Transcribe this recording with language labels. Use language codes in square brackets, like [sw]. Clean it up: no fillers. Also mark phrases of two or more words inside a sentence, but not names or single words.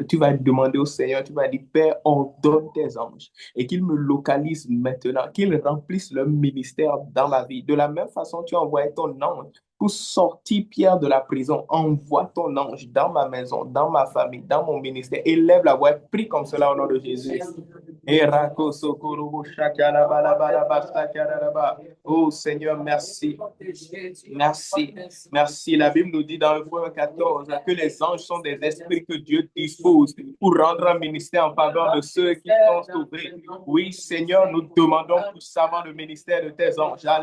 [fr] Tu vas demander au Seigneur, tu vas dire, Père, ordonne tes anges et qu'ils me localisent maintenant, qu'ils remplissent leur ministère dans ma vie. De la même façon, tu envoies ton ange pour sortir Pierre de la prison. Envoie ton ange dans ma maison, dans ma famille, dans mon ministère. Élève la voix, prie comme cela au nom de Jésus. Erako sokorobo shakalabalabalaba sakarababa. Oh Seigneur, merci. Merci. Merci. La Bible nous dit dans le verset 14 que les anges sont des esprits que Dieu dispose pour rendre un ministère en faveur de ceux qui sont sauvés. Oui, Seigneur, nous demandons puissamment le ministère de tes anges.